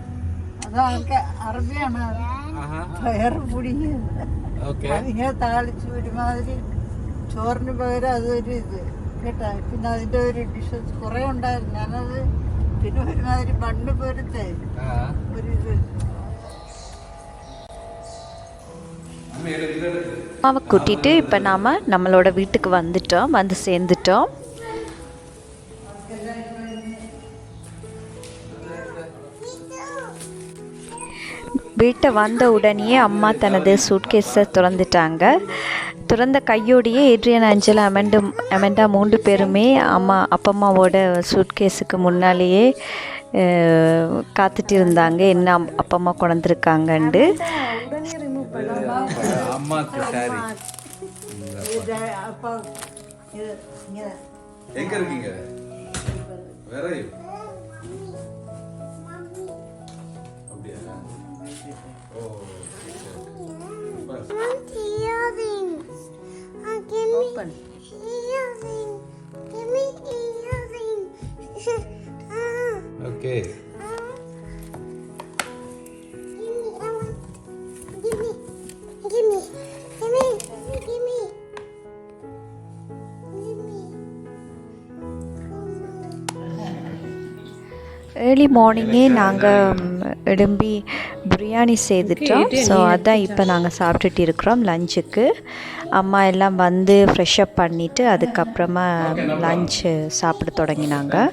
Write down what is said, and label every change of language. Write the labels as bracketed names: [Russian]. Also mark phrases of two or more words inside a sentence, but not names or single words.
[Malayalam] അതൊക്കെ അറബിയാണ്. പയറ് പുടിയത് അതിങ്ങനെ താളിച്ച് ഒരുമാതിരി ചോറിന് പകരം അതൊരു ഇത് കേട്ടാ. പിന്നെ അതിന്റെ ഒരു ഡിഷസ് കുറെ ഉണ്ടായിരുന്നു. ഞാനത് പിന്നെ ഒരുമാതിരി ബണ്ണ് പോലത്തെ ഒരു ഇത്. [Tamil] அம்மாவை கூட்டிகிட்டு இப்போ நாம் நம்மளோட வீட்டுக்கு வந்து சேர்ந்துட்டோம். வீட்டை வந்த உடனே அம்மா தனது சூட்கேஸை திறந்துட்டாங்க. திறந்த கையோடையே ஏட்ரியன், அஞ்சலா, அமெண்டா 3 பேருமே அப்பம்மாவோட சூட்கேஸுக்கு முன்னாலேயே காத்துட்டு இருந்தாங்க என்ன அப்பம்மா கொண்டிருக்காங்கண்டு. எங்க இருக்கீங்க? [English] Open. Give me earrings. Okay. early morning [Tamil] நாங்கள் எழும்பி பிரியாணி செய்துட்டோம். ஸோ அதான் இப்போ நாங்கள் சாப்பிட்டுட்டு இருக்கிறோம் லஞ்சுக்கு. அம்மா எல்லாம் வந்து ஃப்ரெஷ்அப் பண்ணிவிட்டு அதுக்கப்புறமா லஞ்சு சாப்பிட தொடங்கினாங்க.